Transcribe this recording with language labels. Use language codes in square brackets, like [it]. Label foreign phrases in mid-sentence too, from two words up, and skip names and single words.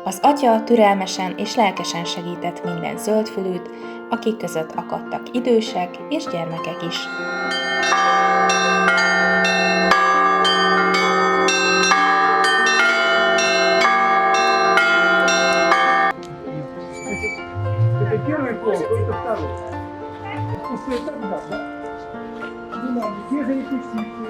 [hu] Atya türelmesen és lelkesen segített minden zöldfülűt, akik között akadtak idősek és gyermekek is. [ru] Это первый пол, это второй. После этого, да? Те же репетиции.